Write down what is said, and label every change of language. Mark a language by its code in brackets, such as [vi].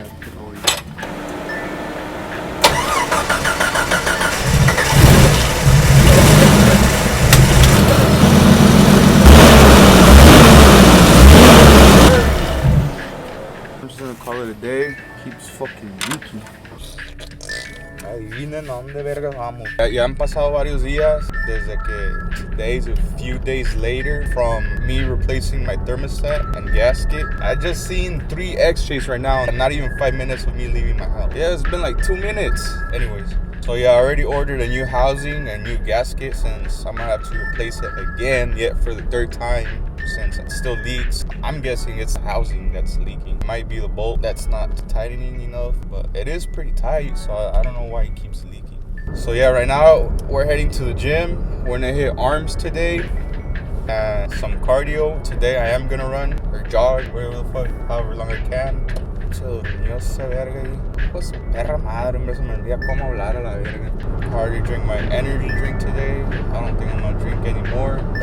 [en] I put it over call it a day. Keeps fucking leaking. [es] Adivinen a dónde vergas vamos. Ya han pasado varios días desde que [en] today's a few days later from me replacing my thermostat and gasket. I just seen 3 X-rays right now and not even 5 minutes of me leaving my house. Yeah, it's been like 2 minutes. Anyways, so yeah, I already ordered a new housing and new gasket since I'm gonna have to replace it again yet for the 3rd time. Since it still leaks, I'm guessing it's the housing that's leaking. It might be the bolt that's not tightening enough, but it is pretty tight, so I don't know why it keeps leaking. So yeah, right now we're heading to the gym. We're gonna hit arms today and some cardio. Today I am gonna run or jog, whatever the fuck, however long I can. [es] So, yo se verga y pues perra madre, hombre, se me olvida cómo hablar a la verga. [en] I already drank my energy drink today. I don't think I'm gonna drink anymore.